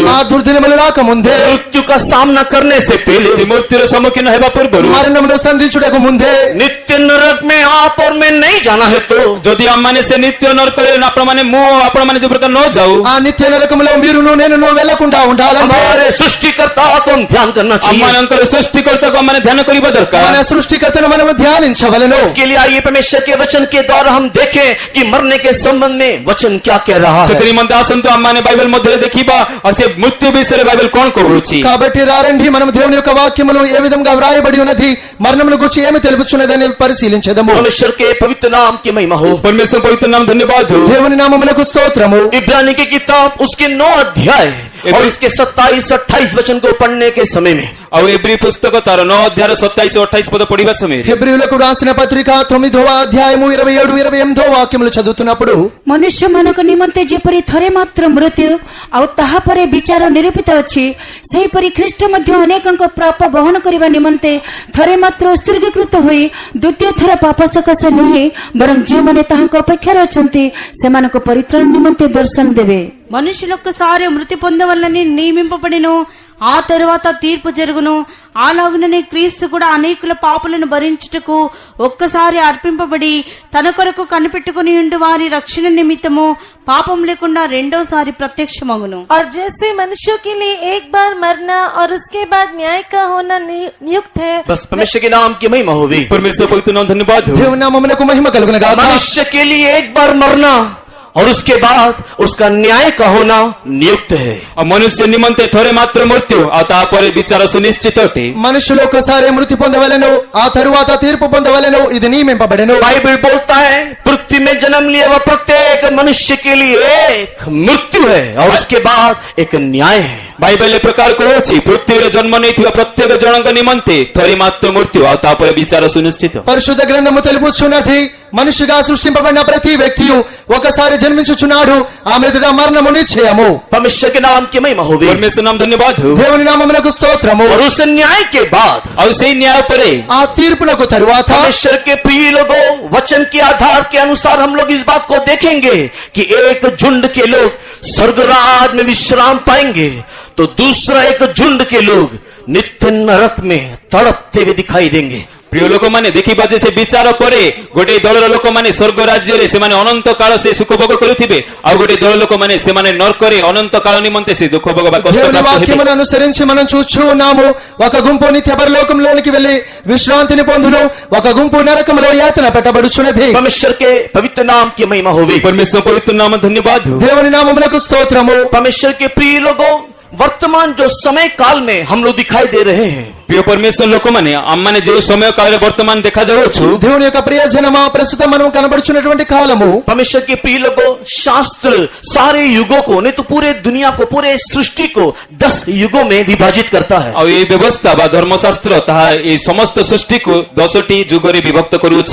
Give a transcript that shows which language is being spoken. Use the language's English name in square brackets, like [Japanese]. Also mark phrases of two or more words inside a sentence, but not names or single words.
[Telugu] ఆ దుర్దినములు రాకముందే, [Hindi] मृत्यु का सामना करने से पहले, [Odia] ସେ ମୃତ୍ୟୁର ସମ୍ମୁଖୀନ ହେବା ପୂର୍ବରୁ, [Telugu] మరణమును సంధించుటకు ముందే, [Hindi] नित्य नरक में आप और मैं नहीं जाना है तो [Odia] ଯଦି ଆମମାନେ ସେ ନିତ୍ୟ ନରକରେ ଆପଣମାନେ ମୁଁ ଆପଣମାନେ ଯୋଉ ପ୍ରକାର ନ ଯାଉ, [Telugu] ఆ నిత్య నరకములో మీరును నేనును వెళ్లకుండా ఉండాలంటే [Hindi] हमारे सृष्टिकर्ता को हम ध्यान करना चाहिए। [Odia] ଆମମାନଙ୍କର ସୃଷ୍ଟିକର୍ତ୍ତାକୁ ଆମମାନେ ଧ୍ୟାନ କରିବା ଦରକାର। [Telugu] మన సృష్టికర్తను మనము ధ్యానించవలెను। [Hindi] इसके लिए आइए परमेश्वर के वचन के द्वारा हम देखें कि मरने के संबंध में वचन क्या कह रहा है। [Odia] ସେଥି ନିମନ୍ତେ ଆସନ୍ତୁ ଆମମାନେ ବାଇବେଲ ମଧ୍ୟରେ ଦେଖିବା, ଆଉ ସେ ମୃତ୍ୟୁ ବିଷୟରେ ବାଇବେଲ କଣ କହୁଛି। [Telugu] కాబట్టి రారండి మనం దేవుని యొక్క వాక్యములు ఏ విధంగా వ్రాయబడి ఉన్నది, మరణమును గురించి ఏమి తెలుపుచున్నదని పరిశీలించదము। [Hindi] परमेश्वर के पवित्र नाम की महिमा हो। [Odia] ପରମେଶ୍ୱର ପବିତ୍ର ନାମ ଧନ୍ୟବାଦ ହଉ। [Telugu] దేవుని నామమునకు స్తోత్రము। [Hindi] इब्रानी की किताब उसके 9 अध्याय और इसके 27-28 वचन को पढ़ने के समय में [Odia] ଆଉ ଏବ୍ରୀ ପୁସ୍ତକ ତାର 9 ଅଧ୍ୟାୟର 27-28 ପଦ ପଢିବା ସମୟରେ, [Telugu] హెబ్రీయులకు రాసిన పత్రిక 9వ అధ్యాయము 27-28 వాక్యములు చదువుతున్నప్పుడు, [Odia] ମନୁଷ୍ୟମାନଙ୍କ ନିମନ୍ତେ ଯେପରି ଥରେ ମାତ୍ର ମୃତ୍ୟୁ ଆଉ ତାହାପରେ ବିଚାର ନିରୂପିତ ଅଛି, ସେହିପରି ଖ୍ରୀଷ୍ଟ ମଧ୍ୟ ଅନେକଙ୍କ ପାପ ବହନ କରିବା ନିମନ୍ତେ ଥରେ ମାତ୍ର ଉତ୍ସର୍ଗୀକୃତ ହୋଇ ଦ୍ୱିତୀୟ ଥର ପାପ ସକାଶେ ନୁହେଁ, ବରଂ ଯେଉଁମାନେ ତାହାଙ୍କ ଅପେକ୍ଷାରେ ଅଛନ୍ତି ସେମାନଙ୍କ ପରିତ୍ରାଣ ନିମନ୍ତେ ଦର୍ଶନ ଦେବେ। [Telugu] మనుషులొక్కసారి మృతి పొందవల్లని నియమింపబడిను, ఆ తరువాత తీర్పు జరుగును. అలాగుననే క్రీస్తు కూడా అనేకుల పాపలను భరించుటకు ఒక్కసారి అర్పింపబడి తన కొరకు కనిపెట్టుకుని ఉండు వారి రక్షణ నిమిత్తము పాపం లేకుండా రెండోసారి ప్రత్యక్షమగును। [Hindi] और जैसे मनुष्यों के लिए एक बार मरना और उसके बाद न्याय का होना नियुक्त है, बस परमेश्वर के नाम की महिमा होगी। [Odia] ପରମେଶ୍ୱର ପବିତ୍ର ନାମ ଧନ୍ୟବାଦ ହଉ। [Telugu] దేవుని నామమునకు మహిమ కలుగును గాక। [Hindi] मनुष्य के लिए एक बार मरना और उसके बाद उसका न्याय का होना नियुक्त है। [Odia] ଆଉ ମନୁଷ୍ୟ ନିମନ୍ତେ ଥରେ ମାତ୍ର ମୃତ୍ୟୁ ଆଉ ତାପରେ ବିଚାର ସୁନିଶ୍ଚିତ ଅଟେ। [Telugu] మనుషులు ఒకసారి మృతి పొందవలెను, ఆ తరువాత తీర్పు పొందవలెను, ఇది నియమింపబడెను। [Hindi] बाइबल बोलता है पृथ्वी में जन्म लिया हुआ प्रत्येक मनुष्य के लिए एक मृत्यु मृत्यु है और उसके बाद एक न्याय है। [Odia] ବାଇବେଲ ଏ ପ୍ରକାର କହୁଛି ପୃଥିବୀରେ ଜନ୍ମ ନେଇଥିବା ପ୍ରତ୍ୟେକ ଜଣଙ୍କ ନିମନ୍ତେ ଥରେ ମାତ୍ର మృత్యు ଆଉ ତାପରେ ବିଚାର సునిశ్చిତ। [Telugu] పరిశుద్ధ గ్రంథము తెలుపుచున్నది మనిషిగా సృష్టింపబడిన ప్రతి వ్యక్తి ఒకసారి జన్మించుచున్నాడు, ఆమె ఎదుట మరణము నిశ్చయము। [Hindi] परमेश्वर के नाम की महिमा होवे। [Odia] ପରମେଶ୍ୱର ନାମ ଧନ୍ୟବାଦ ହଉ। [Telugu] దేవుని నామమునకు స్తోత్రము। [Hindi] और उस न्याय के बाद [Odia] ଆଉ ସେଇ ନ୍ୟାୟ ପରେ [Telugu] ఆ తీర్పునకు తరువాత [Hindi] परमेश्वर के प्रिय लोगों, वचन के आधार के अनुसार हम लोग इस बात को देखेंगे कि एक झुंड के लोग स्वर्गराज में विश्राम पाएंगे, तो दूसरा एक झुंड के लोग नित्य नरक में तड़पते हुए दिखाई देंगे। [Odia] ପ୍ରିୟ ଲୋକମାନେ ଦେଖିବା ଯେ ସେ ବିଚାର ପରେ ଗୋଟେ ଦଳର ଲୋକମାନେ ସ୍ୱର୍ଗ ରାଜ୍ୟରେ ସେମାନେ ଅନନ୍ତ କାଳ ସେ ସୁଖ ଭୋଗ କରୁଥିବେ, ଆଉ ଗୋଟେ ଦଳ ଲୋକମାନେ ସେମାନେ ନର୍କରେ ଅନନ୍ତ କାଳ ନିମନ୍ତେ ସେ ଦୁଃଖ ଭୋଗ ବା କଷ୍ଟ [Telugu] దేవుని [Odia] ପ୍ରାପ୍ତ ହେବେ। [Telugu] వాక్యమును అనుసరించి మనం చూస్తూ ఉన్నాము, ఒక గుంపు నిత్య పరలోకంలోనికి వెళ్లి విశ్రాంతిని పొందును, ఒక గుంపు నరకములో యాతన పెట్టబడుచున్నది। [Hindi] परमेश्वर के पवित्र नाम की महिमा होवे। [Odia] ପରମେଶ୍ୱର ପବିତ୍ର ନାମ ଧନ୍ୟବାଦ ହଉ। [Telugu] దేవుని నామమునకు స్తోత్రము। [Hindi] परमेश्वर के प्रिय लोगों, वर्तमान जो समय काल में हम लोग दिखाई दे रहे हैं, [Odia] ପ୍ରିୟ ପରମେଶ୍ୱର ଲୋକମାନେ ଆମମାନେ ଯେଉଁ ସମୟ କାଳରେ ବର୍ତ୍ତମାନ ଦେଖାଯାଉଛୁ, [Telugu] దేవుని యొక్క ప్రియజనమా ప్రస్తుతం మనం కనబడుచున్నటువంటి కాలము, [Hindi] परमेश्वर के प्रिय लोगों, शास्त्र सारे युगों को नहीं तो पूरे दुनिया को, पूरे सृष्टि को 10 युगों में विभाजित करता है। [Odia] ଆଉ ଏଇ ବ୍ୟବସ୍ଥା ବା ଧର୍ମଶାସ୍ତ୍ର ତାହା ଏଇ ସମସ୍ତ ସୃଷ୍ଟିକୁ 10ଟି ଯୁଗରେ ବିଭକ୍ତ କରୁଅଛି।